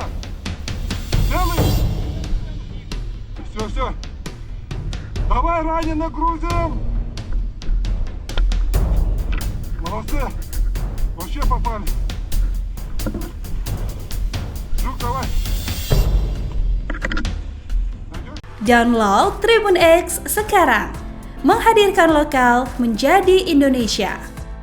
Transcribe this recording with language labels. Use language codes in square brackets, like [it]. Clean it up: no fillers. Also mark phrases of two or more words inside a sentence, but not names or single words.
[ru] Целые! Все. Давай раненых грузим! Молодцы! Вообще попали! Жук, давай! [id] Download Tribun X sekarang, menghadirkan lokal menjadi Indonesia.